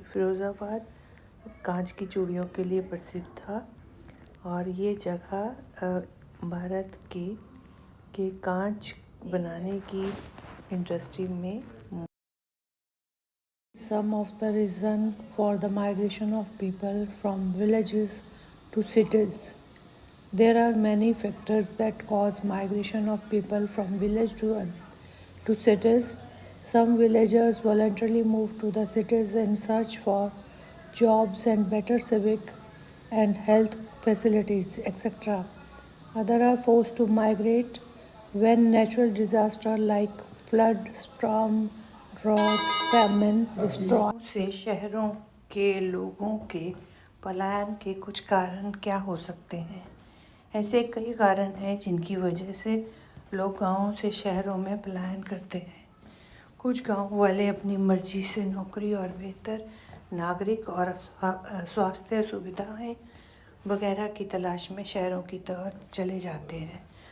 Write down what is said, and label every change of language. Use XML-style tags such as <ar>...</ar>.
<hi>फिरोज़ाबाद कांच की चूड़ियों के लिए प्रसिद्ध था और ये जगह भारत के कांच बनाने की इंडस्ट्री में</hi> <en>Some of the reason for the migration of people from villages to cities. There are many factors that cause migration of people from village to cities. Some villagers voluntarily move to the cities in search for jobs and better civic and health facilities, etc. Others are forced to migrate when natural disasters like flood, storm, drought, famine destroy.</en> <hi>से शहरों के लोगों के पलायन के कुछ कारण क्या हो सकते हैं? ऐसे कई कारण हैं जिनकी वजह से लोग गांवों से शहरों में पलायन करते हैं। कुछ गांव वाले अपनी मर्जी से नौकरी और बेहतर नागरिक और स्वास्थ्य सुविधाएं वगैरह की तलाश में शहरों की तरफ चले जाते हैं।</hi>